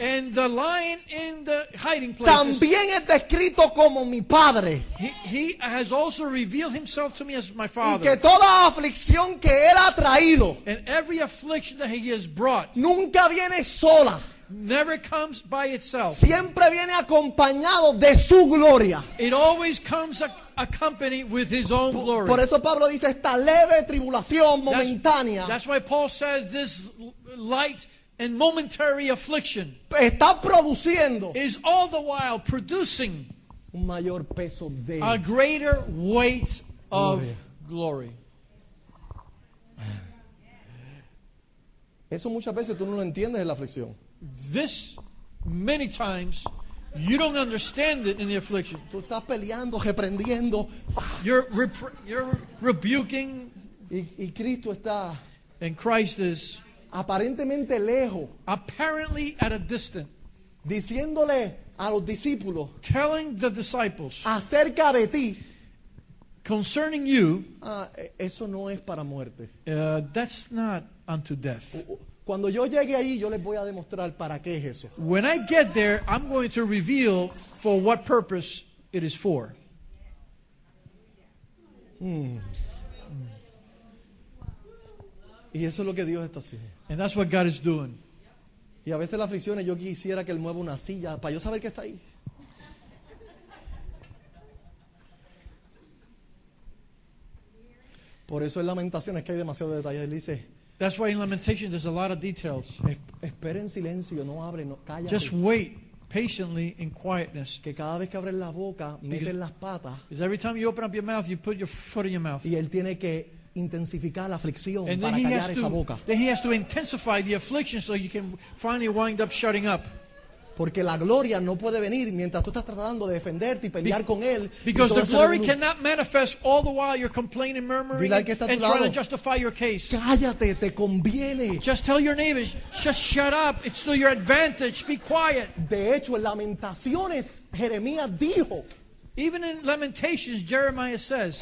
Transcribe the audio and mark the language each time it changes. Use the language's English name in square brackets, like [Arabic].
[English] and the lion in the hiding places, [Spanish] también es descrito como mi Padre. [English] he has also revealed himself to me as my [Spanish] Y que [English] Father. [Spanish] toda aflicción que Él ha traído [English] And every affliction that he has brought [Spanish] nunca viene sola, [English] never comes by itself. [Spanish] siempre viene acompañado de su gloria. [English] It always comes accompanied with his own glory. [Spanish] Por eso Pablo dice esta leve tribulación momentánea [English] That's why Paul says this light and momentary affliction [Spanish] está produciendo [English] is all the while producing [Spanish] un mayor peso de [English] a greater weight of glory. [Spanish] Eso muchas veces tú no lo entiendes en la aflicción. [English] This, many times, you don't understand it in the affliction. [Spanish] Tú estás peleando, reprendiendo, [English] You're rebuking, [Spanish] y Cristo está [English] and Christ is [Spanish] aparentemente lejos, [English] apparently at a distance, [Spanish] diciéndole a los discípulos [English] telling the disciples [Spanish] acerca de ti, [English] concerning you, [Spanish] eso no es para muerte. [English] that's not unto death. [Spanish] Cuando yo llegue ahí, yo les voy a demostrar para qué es eso. [English] When I get there, I'm going to reveal for what purpose it is for. [Spanish] Y eso es lo que Dios está haciendo. [English] And that's what God is doing. [Spanish] Y a veces las aflicciones yo quisiera que Él mueva una silla para yo saber que está ahí. Por eso en Lamentaciones que hay demasiado detalle. Él dice, [English] That's why in Lamentations there's a lot of details. [Spanish] Espera en silencio, no hable, no, cállate. [English] Just wait patiently in quietness. [Spanish] Que cada vez que abres la boca, metes las patas [English] Because every time you open up your mouth, you put your foot in your mouth. [Spanish] y él tiene que intensificar la aflicción [English] And then [Spanish] para callar esa boca. [English] he has to intensify the affliction so you can finally wind up shutting up. [Spanish] Porque la gloria no puede venir mientras tú estás tratando de defenderte y pelear con él. [English] Because [Spanish] y [English] the [Spanish] todo ese [English] glory [Spanish] revolú. [English] cannot manifest all the while you're complaining, murmuring, [Spanish] Dile al que está a tu [English] and trying to [Spanish] lado. [English] justify your case. [Spanish] Cállate, te conviene. [English] Just tell your neighbors, just shut up. It's to your advantage. Be quiet. De hecho, en Lamentaciones, Jeremías dijo, Even in Lamentations, Jeremiah says,